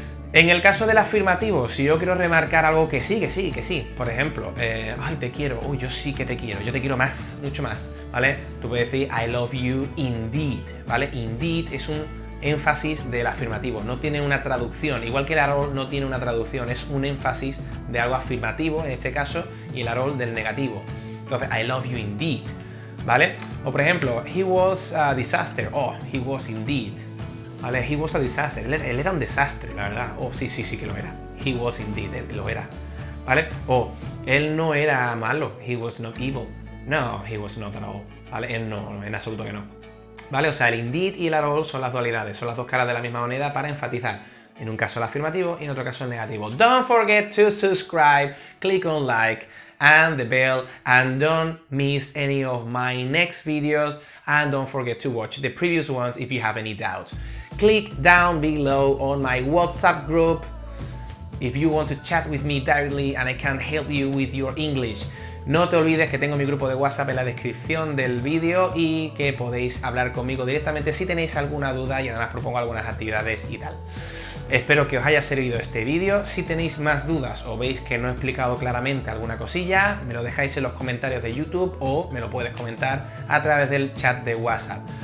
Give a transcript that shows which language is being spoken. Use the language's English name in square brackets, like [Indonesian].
[Spanish] En el caso del afirmativo, si yo quiero remarcar algo que sí, por ejemplo, ay, te quiero, uy, yo sí que te quiero, yo te quiero más, mucho más, ¿vale? Tú puedes decir [English] I love you indeed, [Spanish] ¿vale? Indeed es un énfasis del afirmativo, no tiene una traducción, igual que el at all no tiene una traducción, es un énfasis de algo afirmativo, en este caso, y el at all del negativo. [English] Entonces, I love you indeed, ¿vale? [Spanish] O por ejemplo, [English] he was a disaster, oh, he was indeed. ¿Vale? He was a disaster. [Spanish] Él era un desastre, la verdad. Oh, sí que lo era. [English] He was indeed, [Spanish] lo era. ¿Vale? O él no era malo. [English] He was not evil. No, he was not at all. ¿Vale? [Spanish] Él no, en absoluto que no. ¿Vale? O sea, el indeed y el at all son las dualidades, son las dos caras de la misma moneda para enfatizar. En un caso el afirmativo y en otro caso el negativo. [English] Don't forget to subscribe, click on like and the bell, and don't miss any of my next videos, and don't forget to watch the previous ones if you have any doubts. Click down below on my WhatsApp group if you want to chat with me directly and I can help you with your English. [Spanish] No te olvides que tengo mi grupo de WhatsApp en la descripción del vídeo y que podéis hablar conmigo directamente si tenéis alguna duda y además propongo algunas actividades y tal. Espero que os haya servido este vídeo. Si tenéis más dudas o veis que no he explicado claramente alguna cosilla, me lo dejáis en los comentarios de YouTube o me lo puedes comentar a través del chat de WhatsApp.